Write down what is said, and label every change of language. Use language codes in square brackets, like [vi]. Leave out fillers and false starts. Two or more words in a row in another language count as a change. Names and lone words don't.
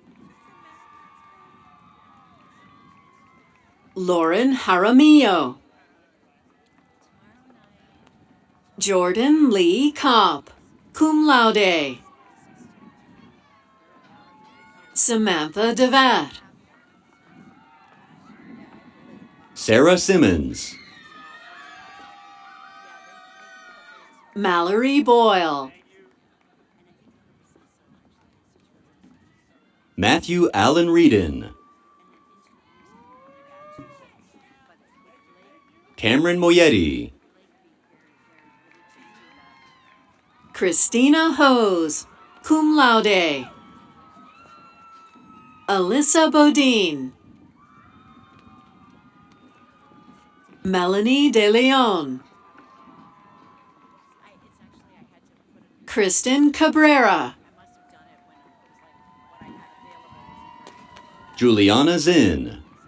[en] Lauren Jaramillo. Jordan Lee Kopp, [la] cum laude. [en] Samantha Devat. Sarah Simmons. Mallory Boyle. Matthew Allen Reedon. Cameron Moyetti. Christina Hose, [la] cum laude. [en] Alyssa Bodine. Melanie De Leon. Kristen Cabrera. Juliana Zinn.